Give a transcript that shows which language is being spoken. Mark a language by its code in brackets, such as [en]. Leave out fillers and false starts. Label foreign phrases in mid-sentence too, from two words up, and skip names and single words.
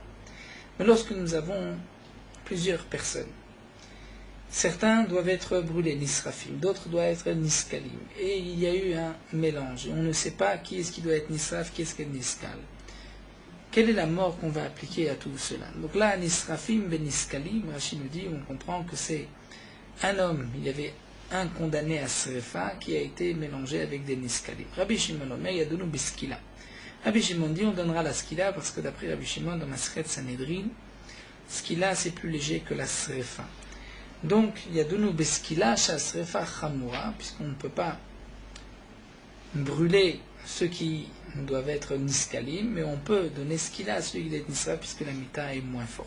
[fr] Mais lorsque nous avons plusieurs personnes, certains doivent être brûlés, nisrafim, d'autres doivent être niskalim, et il y a eu un mélange, on ne sait pas qui est-ce qui doit être nisraf, qui est-ce qui est niskal. Quelle est la mort qu'on va appliquer à tout cela? Donc là, [he] נשרפים בין נסקלים, [fr] Rachid nous dit, on comprend que c'est un homme, il y avait un condamné à srefa qui a été mélangé avec des niskalim. [he] רבי שמעון אומר ידונו בסקילה. [fr] Rabbi Shimon dit on donnera la skila parce que d'après Rabbi Shimon dans Masechet Sanhedrin, skila c'est plus léger que la srefa. Donc, [he] ידונו בסקילה שהשריפה חמורה, [fr] puisqu'on ne peut pas brûler ceux qui doivent être niskalim, mais on peut donner skila à celui qui est nisra, puisque la mita est moins forte.